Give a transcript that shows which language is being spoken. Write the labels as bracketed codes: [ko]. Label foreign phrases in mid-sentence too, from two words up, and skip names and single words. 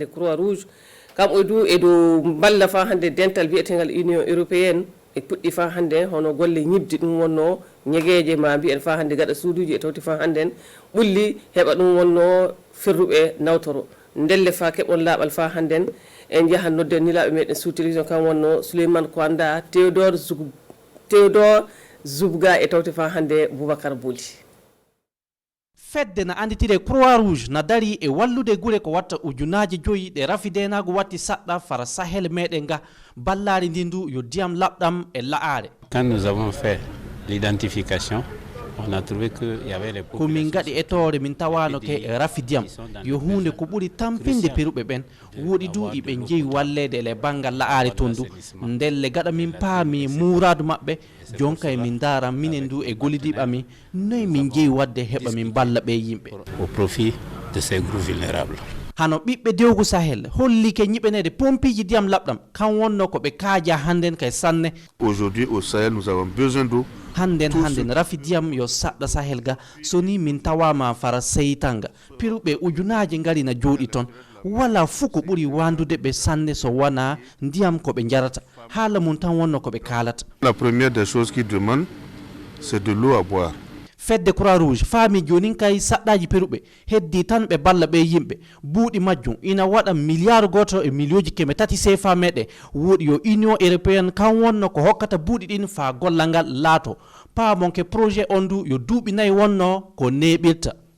[ff] croix rouge kam o du e dow balla fa hannde dental wiyetegal union européenne e puɗɗi fa hannde hono golle ñibdi ɗum wonno ñegeje ma mbiyen fa hannde gaɗa suuduji e tawti fa hannde ɓulli heɓa ɗum wonno ferruɓe nawtoro ndelle fa keɓon laaɓal fa hannde en jahan nodde nilaɓe meɗen sous télévision kam wonno Souleymane Kwanda Théodore Zoubga e tawti fa hannde Boubacar Boli fedde na anditire croix rouge na dari e wallude gure ko watta ujunaji joyi ɗe rafidenago watti saɗɗa fara sahel meɗen ga ballari ndi ndu yo diyam labɗam e la'are. [fr] Quand nous avons fait l'identification on a trouvé qu'il y avait les [ff] ko min gaɗi etore min tawano ke rafi diyam yo hunde ko ɓuri tampinde peruɓe ɓen woɗi duuɓi ɓe jeeyi wallede ele banggal la'ari toon du ndelle gaɗa min paami muradu maɓɓe jonka e min daran minen du e gollidiɓe amin noyi min jeeyi wadde heɓa min balla ɓe yimɓe [fr] au profit de ces groupes vulnérables. [ff] hano ɓiɓɓe dewgu sahel hollike ñiɓenede pompiji ndiyam labɗam kan wonno ko ɓe kaaja hannden kay sanne. [fr] Aujourd'hui au Sahel nous avons besoin d'eau. [ff] hannden rafi diyam yo saɗɗa sahel ga so ni min tawama fara seytanga piruɓe ujunaji ngari na jooɗi toon wala fuu ko ɓuri wandude ɓe sanne so wona ndiyam ko ɓe jarata haala mum tan wonno ko ɓe kalata. [fr] La première des choses qu'ils demandent c'est de l'eau à boire. [ff] fedde croix rouge faami jonin kay saɗɗaji peruɓe heddi tan ɓe balla ɓe yimɓe buuɗi majjum ina waɗa milliard goto e millioji keme tati CFA meɗe woɗi yo union européenne kan wonno ko hokkata buuɗi ɗin fa gollal ngal laato paamonke projet on du yo duuɓi nayyi wonno ko neɓirta.